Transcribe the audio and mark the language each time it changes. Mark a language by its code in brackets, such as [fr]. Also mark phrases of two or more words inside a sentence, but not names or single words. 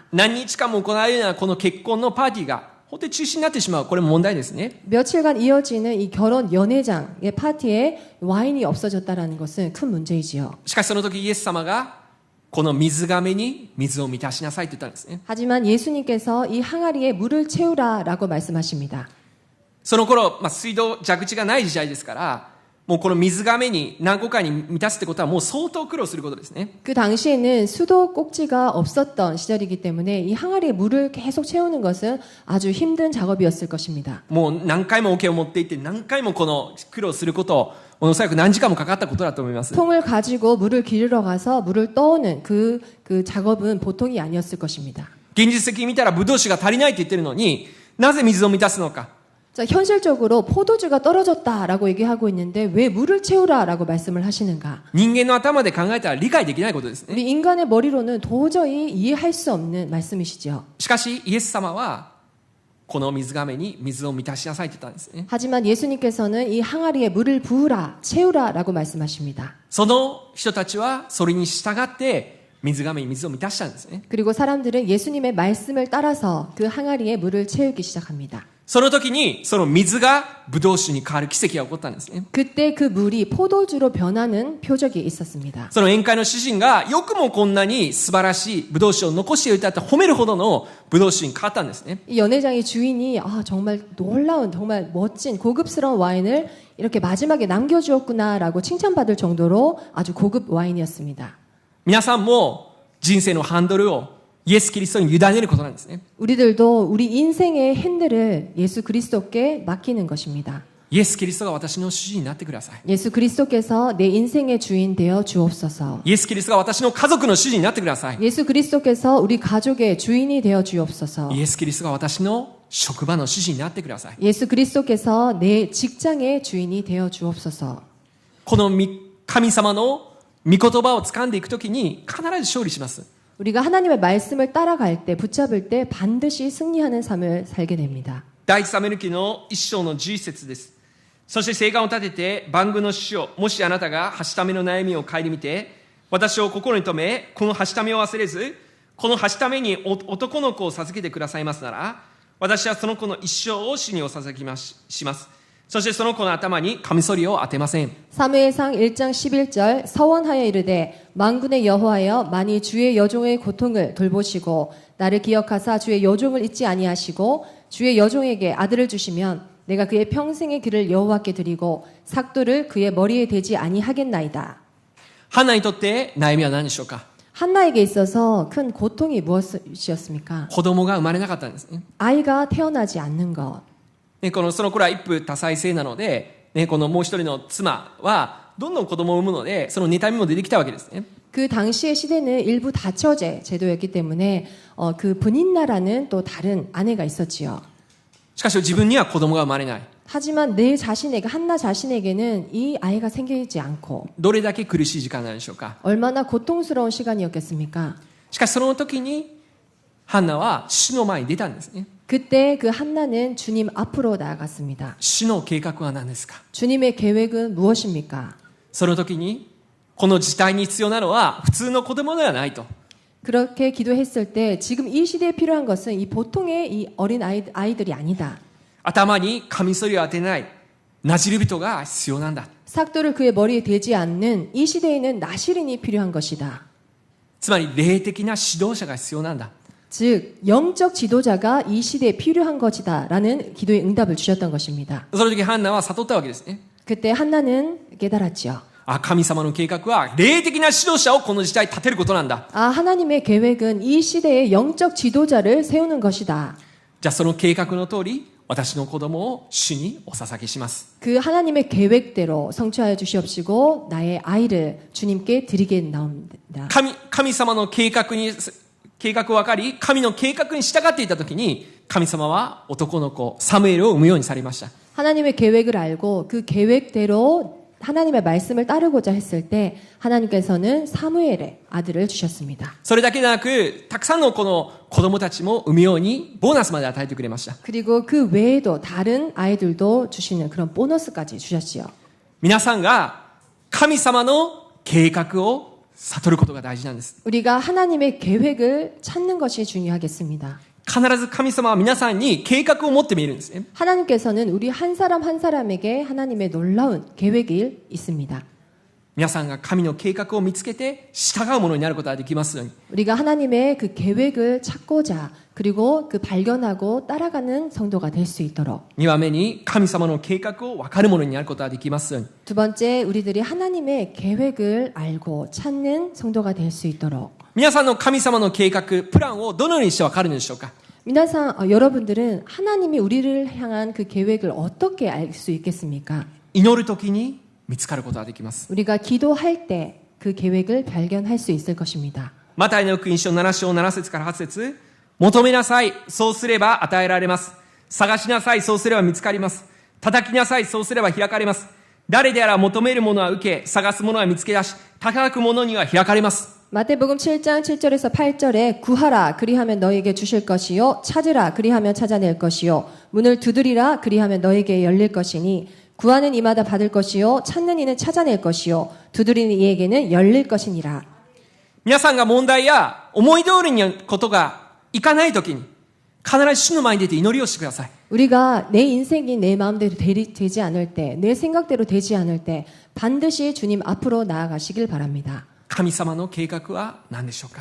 [ja] 何日間も行われるようなこの結婚のパーティーが本当に中止になってしまう、これも問題ですね。 [ko] 며칠간 이어지는 이 결혼 연회장의 파티에 와인이 없어졌다라는 것은 큰 문제이지요. [ja] しかしその時イエス様がこの水亀に水を満たしなさいって言ったんですね。 [ko] 하지만 예수님께서 이 항아리에 물을 채우라라고 말씀하십니다. [ja] その頃、水道蛇口がない時代ですから、もうこの水亀に何個かに満たすってことはもう相当苦労することですね。 [ko] 그 당시에는 수도 꼭지가 없었던 시절이기 때문에 이 항아리에 물을 계속 채우는 것은 아주 힘든 작업이었을 것입니다. [ja] もう何回も桶を持って行って何回もこの苦労することをおそらく何時間もかかったことだと思います。 [ko] 통을 가지고 물을 기르러 가서 물을 떠오는 그 작업은 보통이 아니었을 것입니다. [ja] 現実的に見たらブドウ酒が足りないって言ってるのに、なぜ水を満たすのか。 [ko] 자, 현실적으로 포도주가 떨어졌다라고 얘기하고 있는데 왜 물을 채우라라고 말씀을 하시는가? [ja] 人間の頭で考えたら理解できないことですね。 [ko] 우리 인간의 머리로는 도저히 이해할 수 없는 말씀이시죠. [ja] しかしイエス様はこの水亀に水を満たしなさいって言ったんですね。 [ko] 하지만 예수님께서는 이 항아리에 물을 부으라, 채우라라고 말씀하십니다. [ja] その人たちはそれに従って水亀に水を満たしたんですね。 [ko] 그리고 사람들은 예수님의 말씀을 따라서 그 항아리에 물을 채우기 시작합니다. [ja] その時にその水がブドウ酒に変わる奇跡が起こったんですね。 [ko] 그때 그 물이 포도주로 변하는 표적이 있었습니다. [ja] その宴会の主人がよくもこんなに素晴らしいブドウ酒を残しておいたって褒めるほどのブドウ酒に変わったんですね。 [ko] 이 연회장의 주인이 정말 놀라운 정말 멋진 고급스러운 와인을 이렇게 마지막에 남겨주었구나라고 칭찬받을 정도로 아주 고급 와인이었습니다. [ja] 皆さんも人生のハンドルをイエス・キリストに委ねることなんですね。 [ko] 우리들도 우리 인생의 핸들을 예수 그리스도께 맡기는 것입니다. [ja] イエス・キリストが私の主人になってください。 [ko] 예수 그리스도께서 내 인생의 주인 되어 주옵소서. [ja] イエス・キリストが私の家族の主人になってください。 [ko] 예수 그리스도께서 우리 가족의 주인이 되어 주옵소서. [ja] イエス・キリストが私の職場の主人になってください。 [ko] 예수 그리스도께서 내 직장의 주인이 되어 주옵소서. [ja] この神様の御言葉を掴んでいくときに必ず勝利します。 [ko] 우리가 하나님의 말씀을 따라갈 때, 붙잡을 때 반드시 승리하는 삶을 살게 됩니다. [ja] 第一サムエル記の1章の11節です。そして誓願を立てて万軍の主よ、もしあなたがはしための悩みを顧みて、私を心に留め、このはしためを忘れず、このはしために男の子を授けてくださいますなら、私はその子の一生を主にお捧げします。そしてその子の頭にカミソリを当てません。 [ko] 사무엘상 1장 11절 서원하여 이르되 만군의 여호와여 만일 주의 여종의 고통을 돌보시고 나를 기억하사 주의 여종을 잊지 아니하시고 주의 여종에게 아들을 주시면 내가 그의 평생의 길을 여호와께 드리고 삭도를 그의 머리에 대지 아니하겠나이다. [ja] ハンナにとって悩みは何でしょうか。 [ko] 한나에게 있어서 큰 고통이 무엇이었습니까? [ja] 子供が生まれなかったんですね。 [ko] 아이가 태어나지 않는 것. [ja] その頃は一夫多妻制なので、このもう一人の妻はどんどん子供を産むので、その妬みも出てきたわけですね。 [ko] 그 당시의 시대는 일부 다처제 제도였기 때문에 그 분인나라는 또 다른 아내가 있었지요. [ja] しかし自分には子供が生まれない。 [ko] 하지만 내 자신에게 한나 자신에게는 이 아이가 생기지 않고 [ja] どれだけ苦しい時間なんでしょうか。 [ko] 얼마나 고통스러운 시간이었겠습니까? [ja] しかしその時にハンナは主の前に出たんですね。 [ko] 그때 그 한나는 주님 앞으로 나아갔습니다. [ja] 主の計画は何ですか。 [ko] 주님의 계획은 무엇입니까? [ja] その時にこの時代に必要なのは普通の子供ではないと。 [ko] 그렇게 기도했을 때 지금 이 시대에 필요한 것은 이 보통의 이 어린 아이들이 아니다. [ja] 頭にカミソリを当てないなじる人が必要なんだ。 [ko] 삭도를 그의 머리에 대지 않는 이 시대에는 나시린이 필요한 것이다. [ja] つまり霊的な指導者が必要なんだ。 [ko] 즉 영적 지도자가 이 시대에 필요한 것이다라는 기도의 응답을 주셨던 것입니다. [ja] その時ハンナは悟ったわけですね。 [ko] 그때 한나는 깨달았죠. [ja] 神様の計画は霊的な指導者をこの時代立てることなんだ。 [ko] 하나님의 계획은 이 시대에 영적 지도자를 세우는 것이다. [ja] じゃあその計画の通り私の子供を主にお捧げします。 [ko] 그 하나님의 계획대로 성취하여 주시옵시고 나의 아이를 주님께 드리게 나옵니다. [ja] 神様の計画を分かり、神の計画に従っていたときに、神様は男の子、サムエルを産むようにされました。 [ko] 하나님의 계획을 알고 그 계획대로 하나님의 말씀을 따르고자 했을 때 하나님께서는 사무엘의 아들을 주셨습니다. [ja] それだけでなく、たくさんの子供たちも産むようにボーナスまで与えてくれました。 [ko] 그리고 그 외에도 다른 아이들도 주시는 그런 보너스까지 주셨지요. [ja] 皆さんが神様の計画を悟ることが大事なんです。 [ko] 우리가 하나님의 계획을 찾는 것이 중요하겠습니다. [ja] 必ず神様は皆さんに計画を持って見えるんですね。 [ko] 하나님께서는 우리 한 사람 한 사람에게 하나님의 놀라운 계획이 있습니다. [ja] 皆さんが神の計画を見つけて従うものになることができますように。 [ko] 우리가 하나님의 그 계획을 찾고자 그리고 그 발견하고 따라가는 성도가 될 수 있도록. [ja] 2 番目に神様の計画を分かるものになることができますように。 [ko] 두 번째, 우리들이 하나님의 계획을 알고 찾는 성도가 될 수 있도록. [ja] 皆さんの神様の計画、プランをどのようにして分かるのでしょうか。 [ko] 여러분들은 하나님이 우리를 향한 그 계획을 어떻게 알 수 있겠습니까? [ja] 祈るときに見つかることができます。 [ko] 우리가 기도할 때 그 계획을 발견할 수 있을 것입니다. [ja] マタイの福音書7章7節から8節、求めなさい、そうすれば与えられます。探しなさい、そうすれば見つかります。叩きなさい、そうすれば開かれます。誰であら求めるものは受け、探すものは見つけ出し、高く者には開かれます。 [ko] 마태복음 7장 7절에서 8절에 구하라 그리하면 너에게 주실 것이요 찾으라 그리하면 찾아낼 것이요 문을 두드리라 그리하면 너에게 열릴 것이니 구하는 이마다 받을 것이요 찾는 이는 찾아낼 것이요 두드리는 이에게는 열릴 것이니라. [ja] 皆さんが問題や思い通りにことがいかないときに必ず主の前に出て祈りをしてください。 [ko] 우리가 내 인생이 내 마음대로 되지 않을 때, 내 생각대로 되지 않을 때 반드시 주님 앞으로 나아가시길 바랍니다. [ja] 神様の計画は何でしょうか。